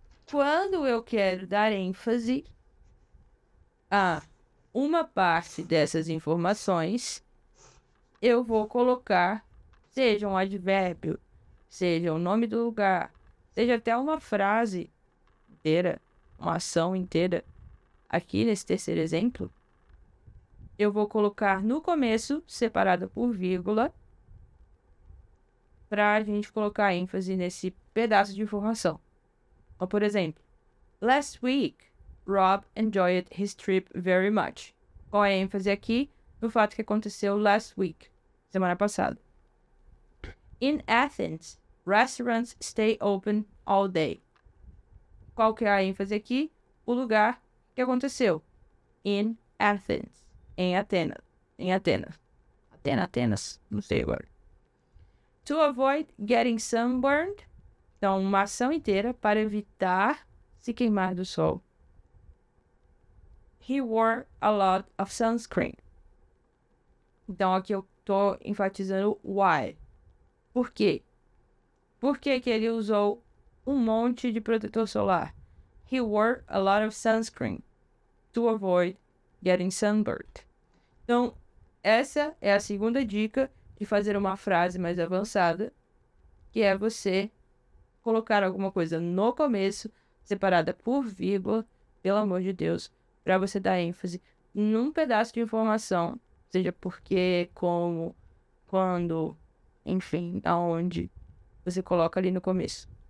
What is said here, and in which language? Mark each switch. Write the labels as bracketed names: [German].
[Portuguese] Quando eu quero dar ênfase a uma parte dessas informações, eu vou colocar, seja um advérbio, seja o nome do lugar, seja até uma frase inteira, uma ação inteira. Aqui nesse terceiro exemplo, eu vou colocar no começo, separada por vírgula, para a gente colocar ênfase nesse pedaço de informação. Então, por exemplo, [English] last week, Rob enjoyed his trip very much. [Portuguese] Qual é a ênfase aqui? No fato que aconteceu [English] last week, [Portuguese] semana passada. [English] In Athens, restaurants stay open all day. [Portuguese] Qual que é a ênfase aqui? O lugar que aconteceu. In Athens. Em Atenas. Em Atenas. Atenas. Não sei agora. [English] To avoid getting sunburned. [Portuguese] Então, uma ação inteira para evitar se queimar do sol. [English] He wore a lot of sunscreen. [Portuguese] Então, aqui eu tô enfatizando why. Por quê? Por que que ele usou um monte de protetor solar? [English] He wore a lot of sunscreen to avoid getting sunburned. [Portuguese] Então, essa é a segunda dica de fazer uma frase mais avançada, que é você colocar alguma coisa no começo, separada por vírgula, pelo amor de Deus, para você dar ênfase num pedaço de informação, seja porque, como, quando, enfim, aonde você coloca ali no começo.